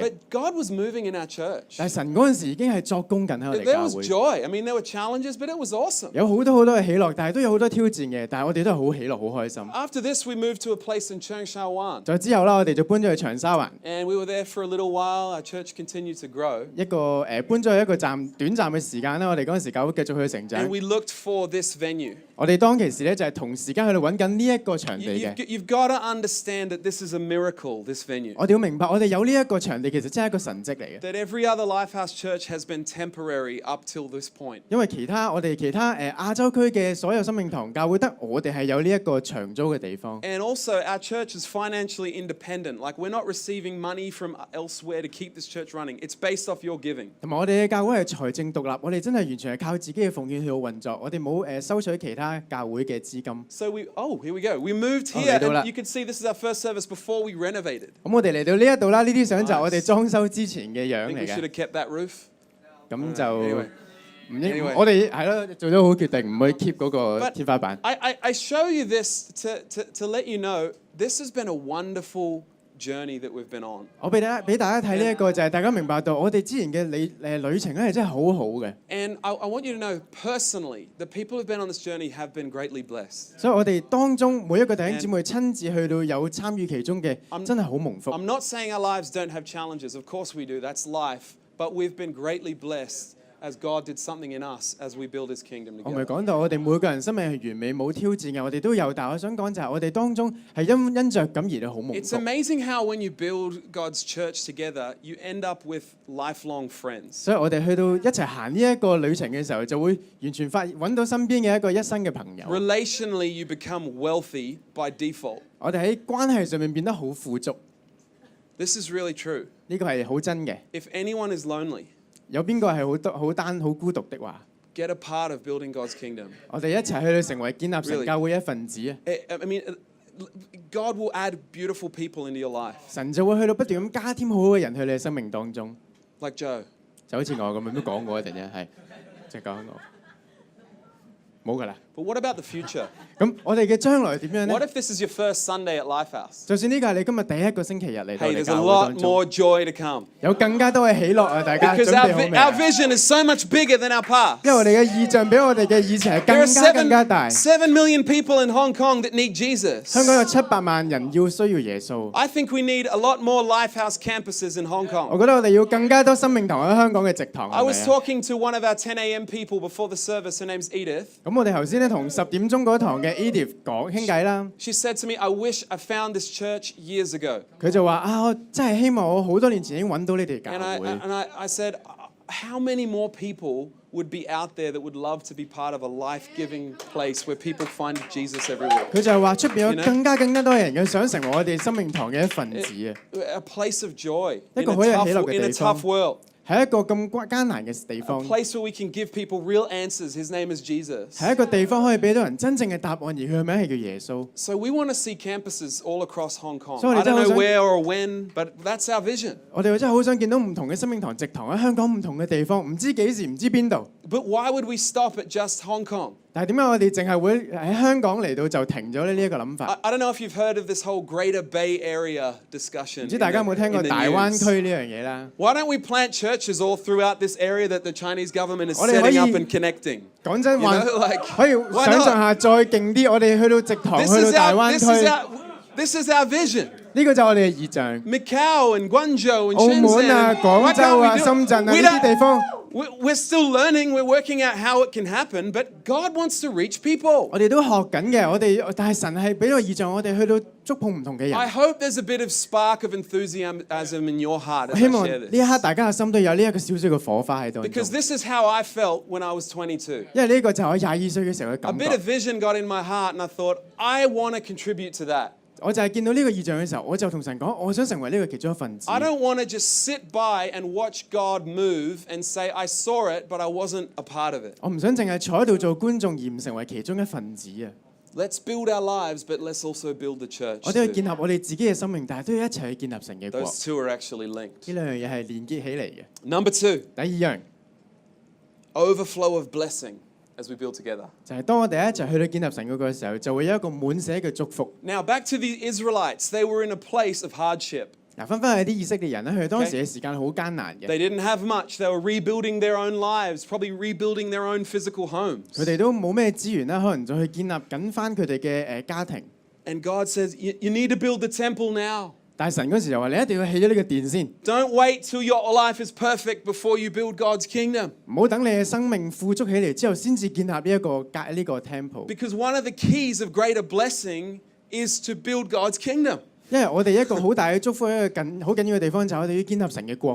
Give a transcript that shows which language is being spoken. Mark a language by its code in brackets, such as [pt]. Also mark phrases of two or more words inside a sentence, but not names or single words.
[en] But God was moving in our church. [yue] 但係神嗰陣時已經係作工緊喺我哋 [en] There [yue] 教 [en] was [yue] 會， [en] joy. I mean, there were challenges, but it was awesome. [yue] 有好多嘅喜樂，但係都有好多挑戰嘅，但係我哋都係好喜樂、好開心。 [en] After this, we moved to a place in Cheung Sha Wan. [yue] 再之後啦，我哋就搬咗去長沙灣， [en] And we were there for a little while. Our church continued to grow. [yue] 一個搬咗去一個短暫嘅時間啦，我哋嗰陣時教會繼續去成長。 [en] And we looked for this venue. [yue] 我哋當其時咧就係同時間喺度揾緊呢一個場地嘅。 [en] You've got to understand that this is a miracle, this venue. [yue] 我哋要明白，我哋有呢一個場地其實真係一個神蹟嚟嘅。 [en] That every other Lifehouse church has been temporary up till this point. [yue] 因為我哋其他亞洲區嘅所有生命堂教會得我哋係有呢一個長租嘅地方。 [en] And also our church is financially independent. Like we're not receiving money from elsewhere to keep this church running. It's based off your giving. [yue] 同埋我哋嘅教會係財政獨立，我哋真係完全係靠自己嘅奉獻去運作，我哋冇收取其他教會嘅資金。 [en] So here we go. We moved here, and you can see this is our first service before we renovated. [yue] 咁我哋嚟到呢一度啦，呢啲相就係我哋裝修之前嘅樣 [en] I think [yue] 嚟 [en] we should [yue] 嘅。 [en] have kept that roof. [yue] 咁就唔應 [en] Anyway [yue] 我哋係咯，做咗好決定，唔可以 keep 嗰個天花板。 [en] I show you this to let you know this has been a wonderful journey that we've been on. [yue] 我俾大家睇呢一個就係大家明白到我哋之前嘅旅程咧係真係好好嘅。 [en] And I want you to know personally, the people who've been on this journey have been greatly blessed. [yue] 所以我哋當中每一個弟兄姊妹親自去到有參與其中嘅，真係好蒙福。 [en] I'm not saying our lives don't have challenges. Of course we do. That's life. But we've been greatly blessed as God did something in us as we build His kingdom [yue] 我咪 [en] together. [yue] 講到我哋每個人生命係完美冇挑戰嘅，我哋都有。但係我想講就係我哋當中係因着咁而好蒙 [en] It's [yue] 福。 [en] amazing how when you build God's church together, you end up with lifelong friends. [yue] 所以我哋去到一齊行呢一個旅程嘅時候，就會完全揾到身邊嘅一個一生嘅朋友。 [en] Relationally, you become wealthy by default. [yue] 我哋喺關係上面變得好富足， [en] This is really true. [yue] 呢個係好真嘅。 [en] If anyone is lonely, [yue] 有邊個係好孤獨的話， [en] get a part of building God's kingdom. [yue] 我哋一齊去到成為建立神 [en] Really? [yue] 教會一份子啊！ [en] I mean, God will add beautiful people into your life, [yue] 神就會去到不斷咁加添好好嘅人去你嘅生命當中， [en] like Joe. [yue] 就好似我咁樣都講過一陣啫，係就講我冇㗎啦。 [en] But what about the future? [yue] 咁我哋嘅將來點樣 [en] What [yue] 咧？ [en] if this is your first Sunday at Lifehouse? [yue] 就算呢個係你今日第一個星期日嚟到 [en] Hey, [yue] 你 [en] there's a [yue] 教會 [en] lot [yue] 當中， [en] more joy to come. [yue] 有更加多嘅喜樂啊！大家準 [en] Because [yue] 備好未 [en] our [yue] 啊？ [en] vision is so much bigger than our past. [yue] 因為我哋嘅意象比我哋嘅以前係 [en] There are [yue] 更加大。 [en] 7 million people in Hong Kong that need Jesus. [yue] 香港有700萬人需要耶穌。 [en] I think we need a lot more Lifehouse campuses in Hong [yue] 我 [en] Kong. [yue] 覺得我哋要更加多生命堂喺香港嘅直堂。 [en] I [yue] 係 [en] was [yue] 咪啊？ [en] talking to one of our 10 a.m. people before the service. Her name's Edith. [yue] 咁我哋頭先咧同10點鐘嗰堂嘅 Edith 講傾偈啦， [en] She said to me, I wish I found this church years ago. [yue] 佢就話啊，我真係希望我好多年前已經揾到你哋教 [en] And I, [yue] 會。 [en] and I said, how many more people would be out there that would love to be part of a life-giving place where people find Jesus every week? [yue] 佢就係話出邊有 [en] You know? [yue] 更加多人嘅想成為我哋生命堂嘅一份子啊， [en] A place of joy [yue] 一 [en] in [yue] 個好有喜樂嘅 [en] in a [yue] 地方。 [en] tough world. [yue] 係一個咁艱難嘅地 [en] A [yue] 方， [en] place where we can give people real answers. His name is Jesus. [yue] 係一個地方可以俾到人真正嘅答案，而佢嘅名係叫耶穌。 [en] So we want to see campuses all across Hong Kong. [yue] 所以我哋 [en] I [yue] 真係 [en] don't [yue] 好 [en] know [yue] 想 [en] where or when, but that's our vision. [yue] 我哋真係好想見到唔同嘅生命堂、直堂喺香港唔同嘅地方，唔知幾時、唔知邊度。 [en] But why would we stop at just Hong Kong? [yue] 但係點解我哋淨係會喺香港嚟到就停咗咧？呢一個諗法， [en] I don't know if you've heard of this whole Greater Bay Area discussion. [yue] 唔知大家有冇聽過 [en] in the [yue] 大灣 [en] news. [yue] 區呢樣嘢啦？ [en] Why don't we plant churches all throughout this area that the Chinese government is [yue] 我哋可以 [en] setting up and connecting? [yue] 講真話 [en] You know, like, [yue] 可以 [en] why [yue] 想 [en] not? [yue] 象下再勁啲，我哋去到直堂， [en] This [yue] 去到 [en] is [yue] 大 [en] our [yue] 灣 [en] this [yue] 區， [en] is our this is our vision. [yue] 呢個就係我哋嘅意象。 [en] Macau and Guangzhou and [yue] 澳門啊、 [en] Shenzhen. [yue] 廣 [en] Why [yue] 州 [en] can't [yue] 啊、 [en] we do [yue] 深圳啊 [en] we [yue] 呢啲 [en] don't- [yue] 地方， [en] We're still learning. We're working out how it can happen. But God wants to reach people. [yue] 我哋都學緊嘅。但係神係俾個意象，我哋去到觸碰唔同嘅 [en] I [yue] 人。 [en] hope there's a bit of spark of enthusiasm in your heart [yue] 我 [en] as [yue] 希 [en] I [yue] 望 [en] share [yue] 呢 [en] this. [yue] 一刻大家嘅心都有呢一個少少嘅火花喺度。 [en] Because this is how I felt when I was 22. [yue] 因為呢個就係我22歲嘅時候嘅 [en] A [yue] 感 [en] bit [yue] 覺。 [en] of vision got in my heart, and I thought, I want to contribute to that. [yue] 我就係見到呢個意象嘅時候，我就同神講，我想成為呢個其中一份子。 [en] I don't want to just sit by and watch God move and say, I saw it, but I wasn't a part of it. [yue] 我唔想淨係坐喺度做觀眾，而唔成為其中一份子啊！ [en] Let's build our lives, but let's also build the church. [yue] 我哋要 [en] too. [yue] 建立我哋自己嘅生命，但係都要一齊去建立神嘅國。 [en] Those two are actually linked. [yue] 呢兩樣嘢係連結起嚟嘅。 [en] Number 2, [yue] 第二樣 [en] overflow of blessing as we build together. [yue] 就係當我哋一齊去到建立神嗰個時候，就會有一個滿瀉嘅祝福。 [en] Now, back to the Israelites. They were in a place of hardship. [yue] 嗱，翻去啲以色列人咧，佢哋當時嘅時間好艱難嘅， [en] They didn't have much. They were rebuilding their own lives, probably rebuilding their own physical homes. [yue] 佢哋都冇咩資源啦，可能就去建立緊翻佢哋嘅家庭。 [en] And God says, you need to build the temple now. [yue] 但係神嗰時就話：你一定要起咗呢個殿先， [en] Don't wait till your life is perfect before you build God's kingdom. [yue] 唔好等你嘅生命富足起嚟之後，先至建立呢一個 temple。 [en] Because one of the keys of greater blessing is to build God's kingdom. [yue] 因為我哋一個好大嘅祝福，一個好緊要嘅地方就係我哋要建立神嘅國